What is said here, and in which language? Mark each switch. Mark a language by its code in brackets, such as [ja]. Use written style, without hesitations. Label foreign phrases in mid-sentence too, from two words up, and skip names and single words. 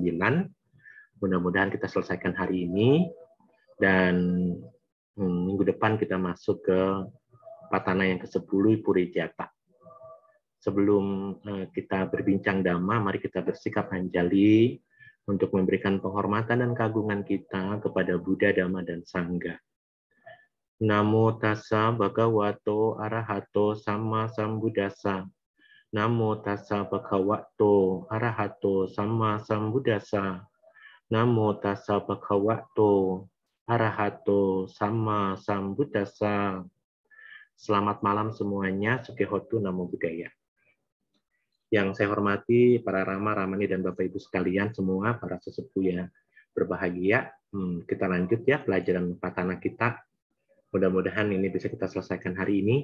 [id] Mudah-mudahan kita selesaikan hari ini, dan minggu depan kita masuk ke Patana yang ke-10, Purijata. Sebelum kita berbincang Dhamma, mari kita bersikap anjali untuk memberikan penghormatan dan keagungan kita kepada Buddha, Dhamma, dan Sangha. [pi] Namo tassa bhagavato arahato samma sambuddhassa. Namo tassa bhagavato arahato samma sambuddhassa. Namo tassa bhagavato arahato samma sambuddhassa. [id] Selamat malam semuanya, [pi] Sukehotu Namo Buddhaya. [id] Yang saya hormati para Rama, Ramani, dan Bapak Ibu sekalian semua, para sesepuh yang berbahagia. Kita lanjut ya pelajaran Patana kita. Mudah-mudahan ini bisa kita selesaikan hari ini.